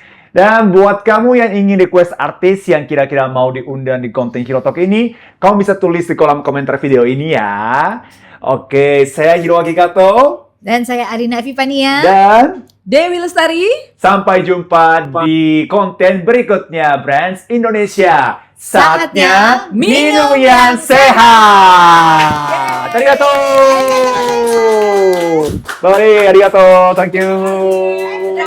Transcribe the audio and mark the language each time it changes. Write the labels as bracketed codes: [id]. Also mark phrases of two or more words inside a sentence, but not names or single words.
[id] Dan buat kamu yang ingin request artis yang kira-kira mau diundang di konten Hiro Talk ini, kamu bisa tulis di kolom komentar video ini ya. Oke, saya Hiroaki Kato. Dan saya Arina Vivania. Dan Dewi Lestari. Sampai jumpa di konten berikutnya, Brands Indonesia. Saatnya minum yang sehat. Arigatou. Bye, arigatou. [en] Thank you.